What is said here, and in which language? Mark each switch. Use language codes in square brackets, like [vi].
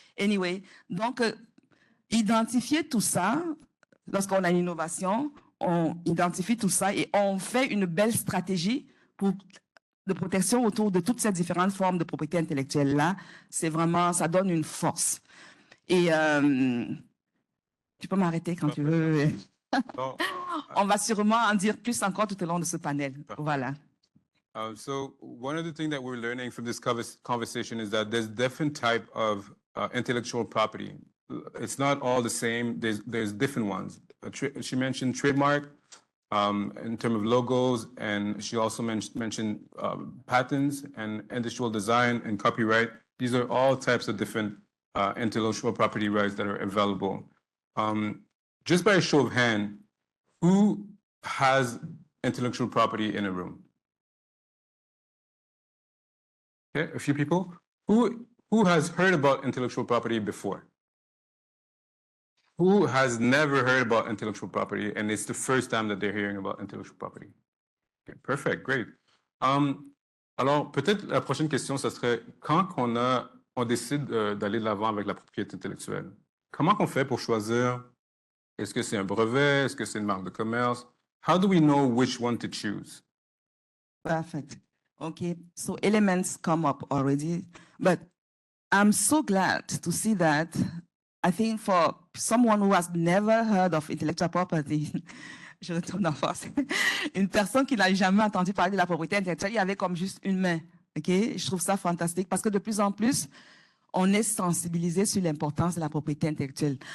[fr] Anyway, donc, identifier tout ça, lorsqu'on a une innovation, on identifie tout ça et on fait une belle stratégie de protection autour de toutes ces différentes formes de propriété intellectuelle-là. C'est vraiment, ça donne une force. Et tu peux m'arrêter quand tu veux. On va sûrement en dire plus encore tout au long de ce panel. Voilà. [en] So one of the things that we're learning from this conversation is that there's different type of intellectual property. It's not all the same. There's different ones. She mentioned trademark in terms of logos, and she also mentioned patents and industrial design and copyright. These are all types of different intellectual property rights that are available. Just by a show of hand, who has intellectual property in a room? Okay, a few people. Who has heard about intellectual property before? Who has never heard about intellectual property and it's the first time that they're hearing about intellectual property? Okay, perfect, great. [fr] Alors, peut-être la prochaine question, ça serait quand on décide d'aller de l'avant avec la propriété intellectuelle, comment on fait pour choisir, est-ce que c'est un brevet, est-ce que c'est une marque de commerce? [en] How do we know which one to choose? Perfect. Okay, so elements come up already, but I'm so glad to see that. I think for someone who has never heard of intellectual property, [fr] je retourne en force, une personne qui n'a jamais entendu parler de la propriété intellectuelle, il y avait comme juste une main. Okay? Je trouve ça fantastique parce que de plus en plus, on est sensibilisé sur l'importance de la propriété intellectuelle.